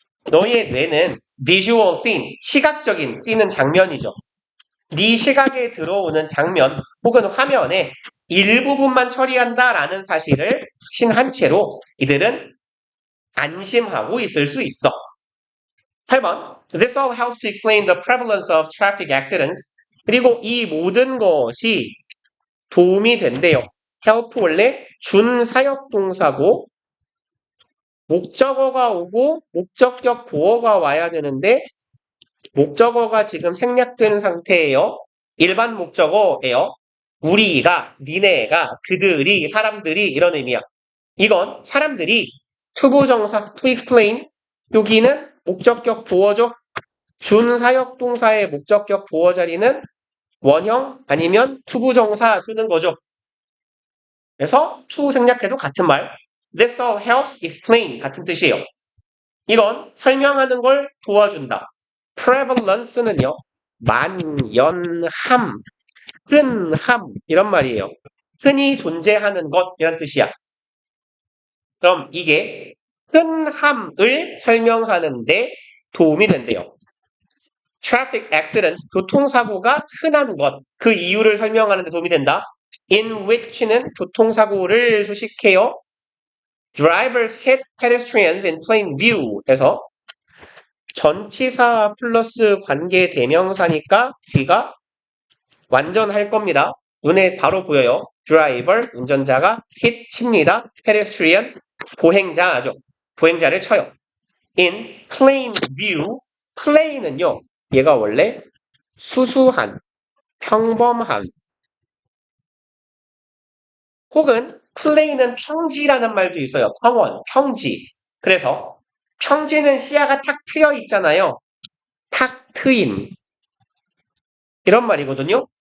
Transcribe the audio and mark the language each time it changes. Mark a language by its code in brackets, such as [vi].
[ko] 너의 뇌는 visual scene, 시각적인 scene은 장면이죠. 네 시각에 들어오는 장면 혹은 화면의 일부분만 처리한다라는 사실을 확신한 채로 이들은 안심하고 있을 수 있어. 8번. [en] This all helps to explain the prevalence of traffic accidents. [ko] 그리고 이 모든 것이 도움이 된대요. help 원래 준사역 동사고 목적어가 오고 목적격 보어가 와야 되는데 목적어가 지금 생략된 상태예요. 일반 목적어예요. 우리가, 니네가, 그들이, 사람들이 이런 의미야. 이건 사람들이 투부정사, to explain 여기는 목적격 보어죠. 준사역 동사의 목적격 보어 자리는 원형 아니면 투부정사 쓰는 거죠. 그래서 to 생략해도 같은 말. [en] This all helps explain [ko] 같은 뜻이에요. 이건 설명하는 걸 도와준다. prevalence는요. 만연함, 흔함 이런 말이에요. 흔히 존재하는 것 이런 뜻이야. 그럼 이게 흔함을 설명하는데 도움이 된대요. traffic accident, 교통사고가 흔한 것, 그 이유를 설명하는 데 도움이 된다. in which는 교통사고를 수식해요. [en] drivers hit pedestrians in plain view [ko] 에서 전치사 플러스 관계 대명사니까 뒤가 완전할 겁니다. 눈에 바로 보여요. driver, 운전자가 hit, 칩니다. pedestrian, 보행자죠. 보행자를 쳐요. [en] in plain view, plain은요. [ko] 얘가 원래 수수한, 평범한 혹은 plain은 평지라는 말도 있어요. 평원, 평지. 그래서 평지는 시야가 탁 트여 있잖아요. 탁 트인 이런 말이거든요.